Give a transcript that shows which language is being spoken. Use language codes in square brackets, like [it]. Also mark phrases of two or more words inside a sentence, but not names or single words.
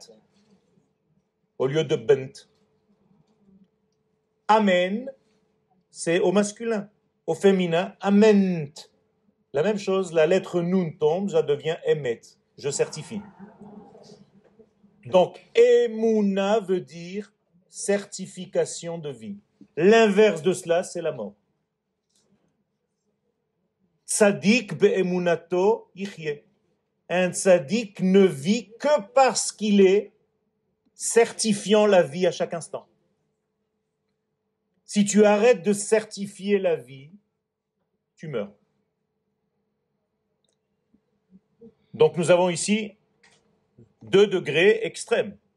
[fr] Au lieu de bent. Amen, c'est au masculin. Au féminin, ament. La même chose, la lettre noun tombe, ça devient emet. Je certifie. Donc, Emouna veut dire certification de vie. L'inverse de cela, c'est la mort. [he] צדיק באמונתו יחיה. [fr] Un tzadik ne vit que parce qu'il est certifiant la vie à chaque instant. Si tu arrêtes de certifier la vie, tu meurs. Donc nous avons ici 2 degrés extrêmes.